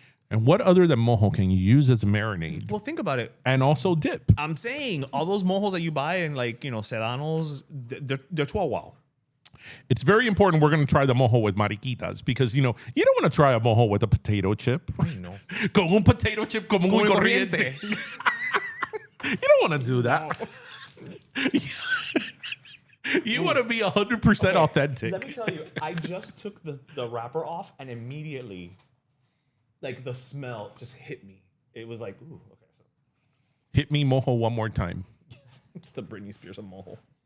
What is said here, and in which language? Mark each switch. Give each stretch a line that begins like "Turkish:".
English: And what other than mojo can you use as a marinade? Well, think about it. And also dip. I'm saying all those mojos that you buy in Serranos, they're 12 wow. It's very important we're going to try the mojo with mariquitas because, you don't want to try a mojo with a potato chip.
Spanish: Ay, no. Con un
English: potato chip
Spanish: como muy corriente.
English: You don't want to do that. You want to be 100% authentic. Let me tell you, I just took the wrapper off and immediately, the smell just hit me. It was like, ooh, okay. Hit me mojo one more time. Yes, it's the Britney Spears of mojo.